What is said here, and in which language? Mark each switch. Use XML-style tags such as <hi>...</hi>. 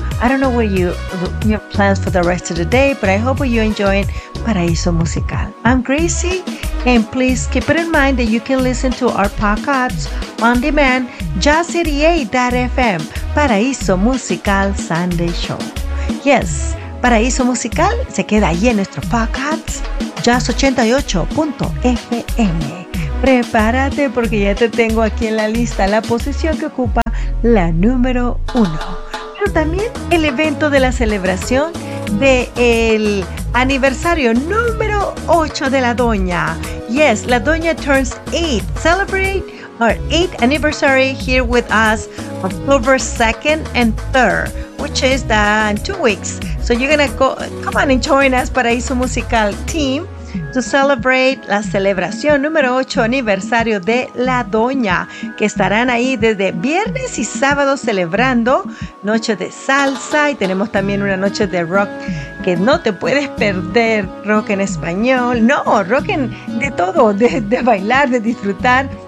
<en>I don't know where your plans for the rest of the day, but I hope you're enjoying Paraíso Musical. I'm Gracie, and please keep it in mind that you can listen to our podcasts on demand, jazz88.fm, Paraíso Musical Sunday Show.</en> <es>Yes, Paraíso Musical se queda ahí en nuestro podcast, jazz88.fm. Prepárate porque ya te tengo aquí en la lista la posición que ocupa la número uno. Pero también el evento de la celebración del aniversario número 8 de la Doña.</es> <en>Yes, la Doña turns 8. Celebrate our 8th anniversary here with us October 2nd and 3rd, which is in 2 weeks. So you're going to come on and join us,</en> <es>Paraíso Musical team,</es> <en>to celebrate</en> <es>la celebración número 8 aniversario de La Doña, que estarán ahí desde viernes y sábado celebrando noche de salsa y tenemos también una noche de rock que no te puedes perder, rock en español, no, rock en de todo, de bailar, de disfrutar.</es>